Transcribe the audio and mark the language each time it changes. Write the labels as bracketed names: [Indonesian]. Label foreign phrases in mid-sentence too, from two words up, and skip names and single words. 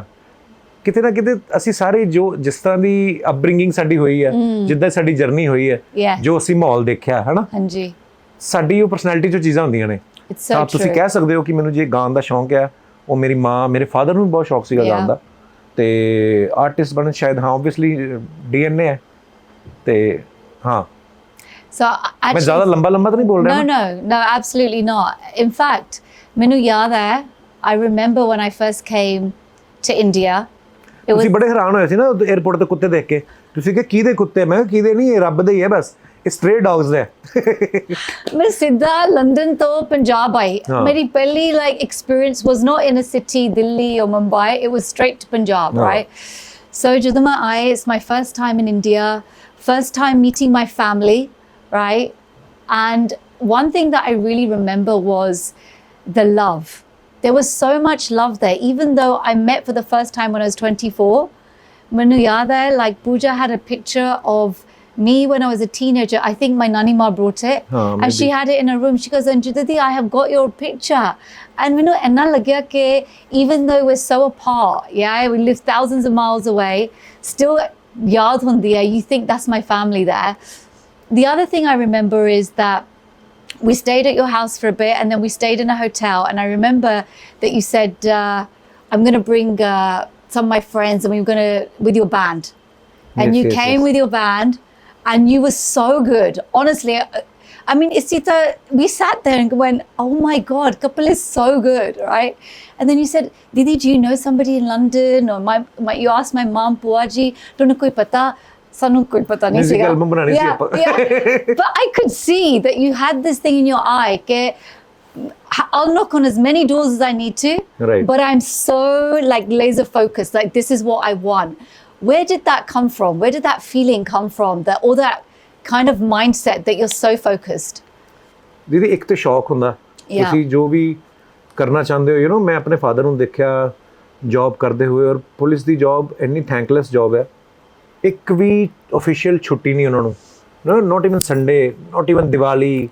[Punjabi] ਕਿਤੇ ਨਾ ਕਿਤੇ ਅਸੀਂ ਸਾਰੇ ਜੋ ਜਿਸ ਤਰ੍ਹਾਂ ਦੀ ਅਪਬ੍ਰਿੰਗਿੰਗ ਸਾਡੀ ਹੋਈ ਹੈ, ਜਿੱਦਾਂ ਸਾਡੀ ਜਰਨੀ ਹੋਈ ਹੈ, ਜੋ ਅਸੀਂ ਮਾਹੌਲ ਦੇਖਿਆ ਹੈ ਨਾ, ਹਾਂਜੀ, ਸਾਡੀ ਉਹ ਪਰਸਨੈਲਿਟੀ 'ਚੋਂ ਚੀਜ਼ਾਂ ਹੁੰਦੀਆਂ ਨੇ। ਤਾਂ ਤੁਸੀਂ ਕਹਿ ਸਕਦੇ ਹੋ ਕਿ ਮੈਨੂੰ ਜੇ ਗਾਉਣ ਦਾ ਸ਼ੌਂਕ ਹੈ, ਉਹ ਮੇਰੀ ਮਾਂ, ਮੇਰੇ ਫਾਦਰ ਨੂੰ ਬਹੁਤ ਸ਼ੌਂਕ ਸੀਗਾ ਗਾਉਣ ਦਾ, ਤੇ ਆਰਟਿਸਟ ਬਣਨ ਸ਼ਾਇਦ ਹਾਂ ਓਬਵੀਅਸਲੀ DNA ਹੈ। ਤੇ ਹਾਂ, ਮੈਂ ਜ਼ਿਆਦਾ ਲੰਬਾ ਤਾਂ ਨਹੀਂ ਬੋਲ ਰਿਹਾ। [English] No, absolutely not. In fact, [Punjabi] ਮੈਨੂੰ ਯਾਦ ਹੈ, [English] I remember when I first came to India. [Punjabi] ਤੁਸੀਂ ਬੜੇ ਹੈਰਾਨ ਹੋਏ ਸੀ ਨਾ 에어ਪੋਰਟ ਤੇ ਕੁੱਤੇ ਦੇਖ ਕੇ। ਤੁਸੀਂ ਕਿ ਕਿਹਦੇ ਕੁੱਤੇ? ਮੈਂ ਕਿਹਾ ਕਿਹਦੇ ਨਹੀਂ, ਇਹ ਰੱਬ ਦੇ ਹੀ ਹੈ, ਬਸ ਇਹ [English] stray dogs [Punjabi] ਹੈ। ਮੈਂ ਸਿੱਧਾ ਲੰਡਨ ਤੋਂ ਪੰਜਾਬ ਆਈ। ਮੇਰੀ ਪਹਿਲੀ [English] experience was not in a city, Delhi or Mumbai. It was straight to Punjab, right? So [Punjabi] ਜਦੋਂ ਮੈਂ ਆਈ, [English] it's my first time in India, first time meeting my family, right? And one thing that I really remember was the love. There was so much love there, even though I met for the first time when I was 24. [Punjabi] ਮੈਨੂੰ ਯਾਦ ਹੈ, [English] like Pooja had a picture of me when I was a teenager. I think my Nani Ma brought it, and she had it in her room. She goes, "Anju Didi, I have got your picture." And you know, [Punjabi] ਇੰਨਾ ਲੱਗਿਆ ਕਿ [English] even though we're so apart, yeah, we live thousands of miles away, still [Punjabi] ਯਾਦ ਹੁੰਦੀ ਹੈ. [English] You think that's my family there. The other thing I remember is that we stayed at your house for a bit, and then we stayed in a hotel. And I remember that you said, I'm going to bring some of my friends, and we were going to, with your band. And you came with your band, and you were so good. Honestly, I mean, Isita, we sat there and went, oh my God, Kapil is so good, right? And then you said, Didi, do you know somebody in London? Or you asked my mom, Puaji, don't know [Punjabi] ਕੋਈ ਪਤਾ. ਸਾਨੂੰ ਕੋਈ ਪਤਾ ਨਹੀਂ ਸੀਗਾ। [English] But I could see that you had this thing in your eye ਕਿ I'll knock on as many doors as I need to, but I'm so laser focused, like this is what I want. Where did that come from? Where did that feeling come from? Or that kind of mindset that you're so focused? [Punjabi] ਦੀਦੀ ਇੱਕ ਤੇ ਸ਼ੌਕ ਹੁੰਦਾ, ਤੁਸੀਂ ਜੋ ਵੀ ਕਰਨਾ ਚਾਹੁੰਦੇ ਹੋ, [English] you know, [Punjabi] ਮੈਂ ਆਪਣੇ ਫਾਦਰ ਨੂੰ ਦੇਖਿਆ ਜੌਬ ਕਰਦੇ ਹੋਏ, ਔਰ ਪੁਲਿਸ ਦੀ ਜੌਬ ਇੰਨੀ [English] thankless job [Punjabi] ਹੈ, ਇੱਕ ਵੀ ਆਫੀਸ਼ੀਅਲ ਛੁੱਟੀ ਨਹੀਂ ਉਹਨਾਂ ਨੂੰ, [English] not even Sunday, not even [Punjabi] ਦੀਵਾਲੀ।